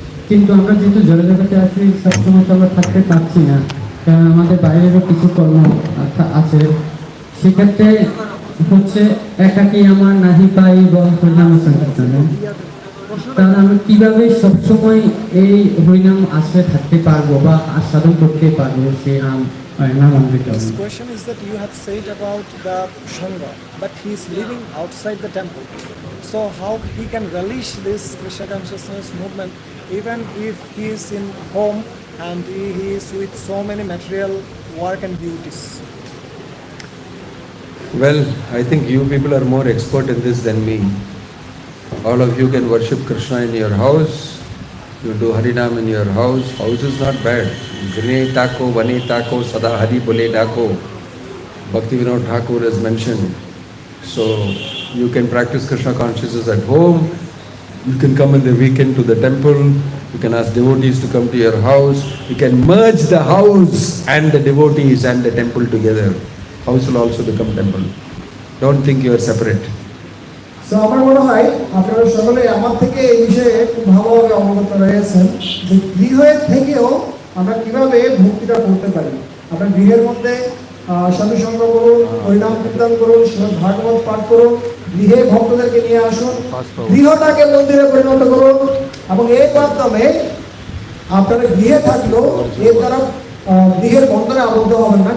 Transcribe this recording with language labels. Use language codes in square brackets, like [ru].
[bn] কিন্তু আমরা যেহেতু জড়জগতে আছি, সবসময় তো আমরা থাকতে পারছি না, কারণ আমাদের বাইরেরও কিছু কর্ম আছে। সেক্ষেত্রে হচ্ছে একাকি আমার নাহি পাই হরিনাম সংকীর্তনে, তাহলে আমরা কিভাবে সবসময় এই হরিনাম আশ্রয়ে থাকতে পারবো বা আস্বাদন করতে পারবো সেই নাম অমৃত? [en] This question is that you have said about the Shanga, but he is living outside the temple. So how he can relish this Krishna consciousness movement even if he is in home and he is with so many material work and duties? Well, I think you people are more expert in this than me. All of you can worship Krishna in your house. You do Harinam in your house. House is not bad. [bn] Gune tako, vane tako, sada hari bole dako. [en] Bhakti Vinod Thakur has mentioned. So you can practice Krishna consciousness at home. You can come in the weekend to the temple. You can ask devotees to come to your house. You can merge the house and the devotees and the temple together. House will also become temple. Don't think you are separate. [bn] So আমার মনে হয় আপনারা সকলে আমার থেকে এই বিষয়ে খুব ভালোভাবে অবগত রয়েছেন যে গৃহের থেকেও আমরা কিভাবে ভক্তিটা করতে পারি। আপনার গৃহের মধ্যে সাধু সঙ্গ করুন, হরিনাম কীর্তন করুন, শ্রীমদ্ ভাগবত পাঠ করুন, গৃহে ভক্তদেরকে নিয়ে আসুন, গৃহটাকে মন্দিরে পরিণত করুন, এবং এর মাধ্যমে আপনারা গৃহে থাকলেও এর দ্বারা গৃহের বন্ধনে আবদ্ধ হবেন না।